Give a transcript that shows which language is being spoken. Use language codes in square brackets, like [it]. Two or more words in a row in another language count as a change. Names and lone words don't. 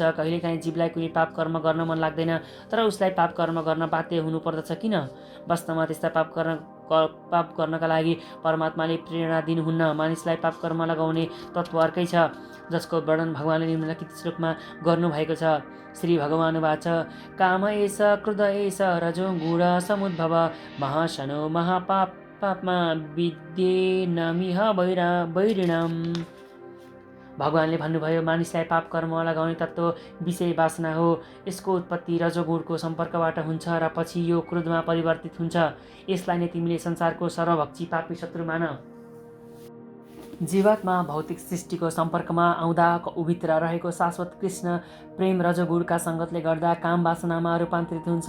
[ne] कहिलेकाहीँ जीवलाई कुनै पाप कर्म गर्न मन लाग्दैन तर उसलाई पाप कर्म गर्न बाध्य हुनुपर्दछ किन? वास्तवमा त्यस्ता पाप गर्नका लागि परमात्माले प्रेरणा दिनुहुन्न। मानिसलाई पाप कर्म लगाउने तत्त्व अर्कै छ जसको वर्णन भगवानले निम्नलिखित श्लोकमा गर्नुभएको छ। [sa] श्री भगवान वाच काम एष क्रोध एष रजो गुण समुद्भव महाशनो महापाप्मा विद्येनमिह वैरिणाम्। [ne] भगवानले भन्नुभयो, मानिसलाई पाप कर्म लगाउने तत्त्व विषय वासना हो। यसको उत्पत्ति रजोगुणको सम्पर्कबाट हुन्छ र पछि यो क्रोधमा परिवर्तित हुन्छ। यसलाई नै तिमीले संसारको सर्वभक्षी पापी शत्रु मान। जीवात्मा भौतिक सृष्टिको सम्पर्कमा आउँदा उभित्र रहेको शाश्वत कृष्ण प्रेम रजोगुणका सङ्गतले गर्दा काम वासनामा रूपान्तरित हुन्छ।